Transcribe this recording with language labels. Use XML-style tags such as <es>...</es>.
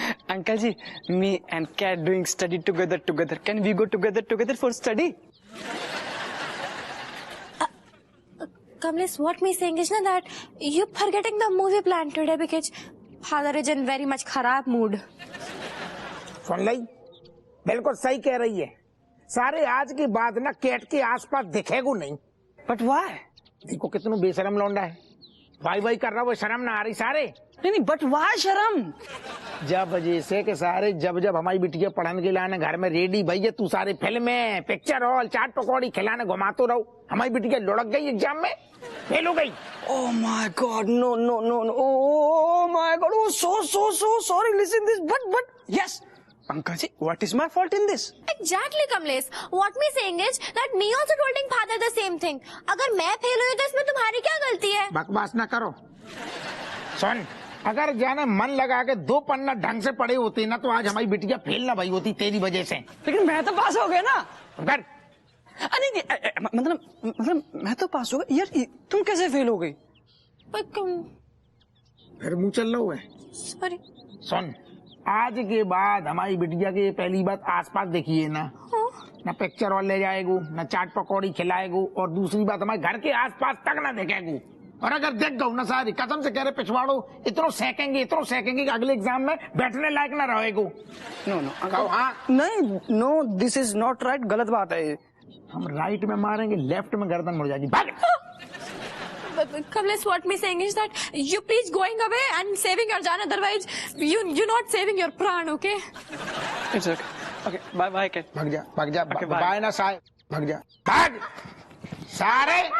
<en>Uncle ji, me and cat doing study together. Can we go together for study? Kamlesh, what me saying is na that you forgetting the movie plan today because father is in very much kharab mood.</en> <hi>सुन ली, बिल्कुल सही कह रही है। सारे आज की बात ना कैट के आसपास दिखेगो नहीं।</hi> <en>But why?</en> <hi>देखो कितना बेशरम लौंडा है, भाई कर रहा वो शर्म ना आ रही सारे। नहीं,</hi> <en>but why</en> <hi>शर्म? जब वजह से के सारे जब हमारी बिटिया पढ़ने के लाने घर में रेडी भैया, तू सारे फिल्में, पिक्चर हॉल, चाट पकौड़ी खिलाने घुमाते रहो। हमारी बिटिया लुढ़क गई एग्जाम में, फेल हो गई।</hi> <en>Oh my God, no. Oh my God, oh so sorry. Listen this, but yes, Uncle ji, what is my fault in this? Exactly, Kamlesh. What me saying is that me also told father the same thing.</en> <hi>अगर मैं fail हुई तो इसमें तुम्हारी क्या गलती है? बकवास ना करो। सुन, अगर जाने मन लगा के 2 पन्ना ढंग से पढ़े होते ना तो आज हमारी बिटिया फेल ना भई होती तेरी वजह से। लेकिन मैं तो पास हो गया ना। कर। नहीं, मतलब मैं तो पास हो गया यार, तुम कैसे फेल हो गई? फिर मुंह चल रहा है।</hi> <en>Sorry.</en> <hi>सुन, आज के बाद हमारी बिटिया के पहली बात आसपास देखिए ना, ना पिक्चर हॉल ले जाएगो, ना चाट पकौड़ी खिलाएगो, और दूसरी बात हमारे घर के आसपास तक ना देखेगो। और अगर देख गो ना सारी कसम से कह रहे पिछवाड़ो इतनो सेकेंगे कि अगले एग्जाम में बैठने लायक ना रहेगो।</hi> <en>no</en> <hi>हाँ नहीं,</hi> <en>no this is not right,</en> <hi>गलत बात है ये। हम राइट में मारेंगे, लेफ्ट में गर्दन मुड़ जाएगी। भाग।</hi> <en>Kamlesh, what me saying is that you please going away and saving your jaan, otherwise you not saving your pran, okay? It's okay. Okay, bye cat.</en> <hi>भाग जा</hi> <en>Okay, bye.</en> <hi>बाय ना सारे, भाग जा, भाग सारे।</hi>